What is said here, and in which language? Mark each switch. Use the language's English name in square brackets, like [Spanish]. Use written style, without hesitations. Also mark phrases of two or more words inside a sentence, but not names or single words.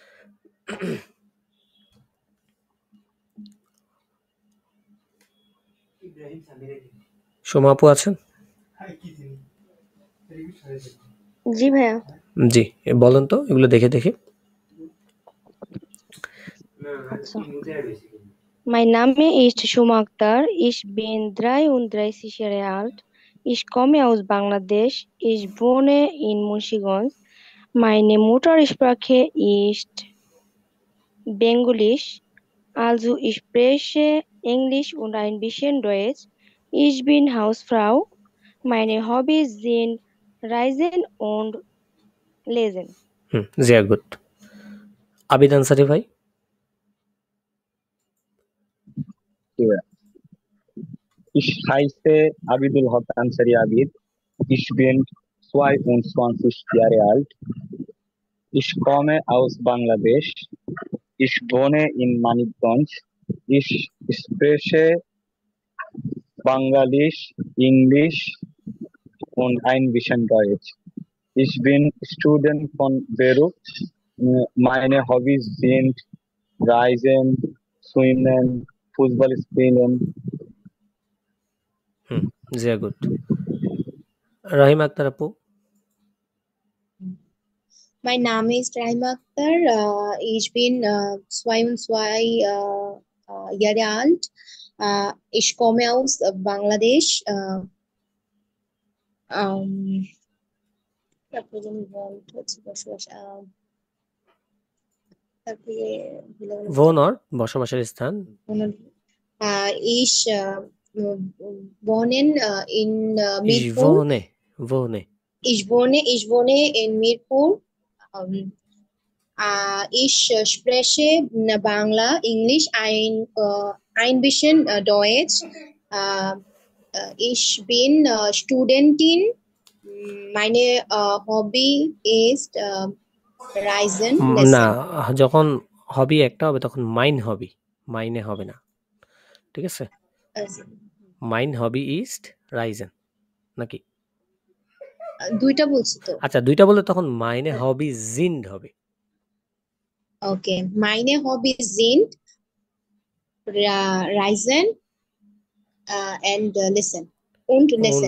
[Bangla] সোমা আপু আছেন? জি ভাইয়া। জি, বলেন তো এগুলো দেখে দেখে। আচ্ছা। [German] Mein Name ist Shoma Akhtar. Ich bin 33 Jahre alt. Ich komme aus Bangladesch. Ich wohne in Munchiganj. Meine Muttersprache ist Bengalisch. Also ich spreche Englisch und ein bisschen Deutsch. Ich bin Hausfrau. Meine Hobbys sind Reisen und Lesen. sehr gut। [Bangla] আবিদ আনসারি ভাই? [German] Ich heiße Abidul Haq Ansari Abid. Ich bin 22 Jahre alt. Ich komme aus Bangladesch. Ich wohne in Manikganj. Ich spreche Bangalisch, Englisch und ein bisschen Deutsch. Ich bin Student von Beirut. Meine Hobbys sind Reisen, Schwimmen, Fußball spielen. sehr gut। [Bangla] রাহিম আক্তার আপু? [German] Mein Name ist Rahima Akhtar. Ich bin 22 Jahre alt. Ich komme aus Bangladesch. [Bangla] Represent হচ্ছে বসবাস তারপরে ভুলে গেলাম তো। ভোনর বসবাসের স্থান। [German] Ich wohnen in Ich Mirpur. wohne. Ich wohne in Mirpur. Ähm, Ich spreche Bangla, Englisch, ein bisschen Deutsch. Äh, Ich bin Studentin. Meine Hobby ist Reisen, [Bangla] না, [German] Lesson. [Bangla] যখন হবি একটা হবে তখন [German] mein Hobby, [Bangla] মাইনে হবে না। ঠিক আছে, [German] mein Hobby ist Reisen [Bangla] নাকি? দুইটা বলছি তো। আচ্ছা, দুইটা বললে তখন [German] meine Hobbys sind [Bangla] হবে। ওকে, [German] meine Hobby sind Reisen and Listen und Listen.